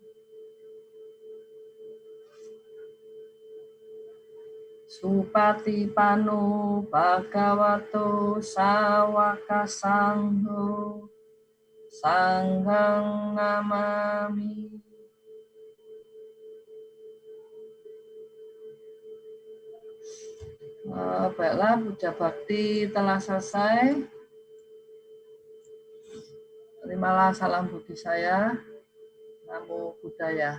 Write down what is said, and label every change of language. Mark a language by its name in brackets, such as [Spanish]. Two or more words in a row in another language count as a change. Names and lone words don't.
[Pali] Supatipano Bhagavato Sawaka Sangho Sanghang Namami. [Indonesian] Baiklah, puja bakti telah selesai. Terimalah salam budi saya. [Pali] Namo Buddhaya.